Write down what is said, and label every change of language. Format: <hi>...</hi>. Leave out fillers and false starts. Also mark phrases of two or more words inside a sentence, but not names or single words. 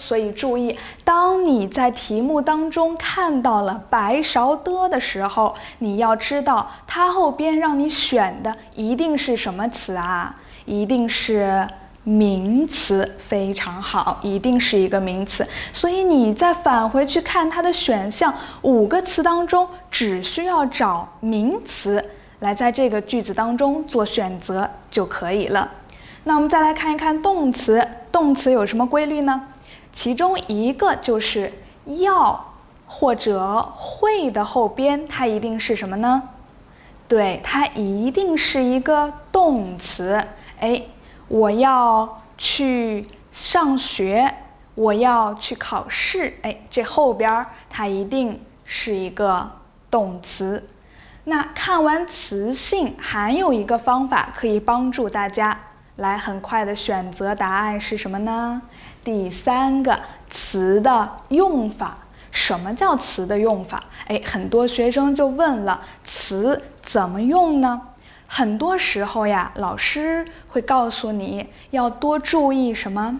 <zh>所以注意，當你在題目當中看到了白勺的的時候，你要知道它後邊讓你選的一定是什麼詞啊？一定是名詞，非常好，一定是一個名詞。所以你再返回去看它的選項，5个詞當中只需要找名詞來在這個句子當中做選擇就可以了。那我們再來看一看動詞，動詞有什麼規律呢？其中一個就是要或者會的後邊，它一定是什麼呢？對，它一定是一個動詞。我要去上學，我要去考試，這後邊它一定是一個動詞。那看完詞性，還有一個方法可以幫助大家來很快的選擇答案是什麼呢？第3個，詞的用法。什麼叫詞的用法？很多學生就問了，詞怎麼用呢？很多時候呀，老師會告訴你要多注意什麼？</zh>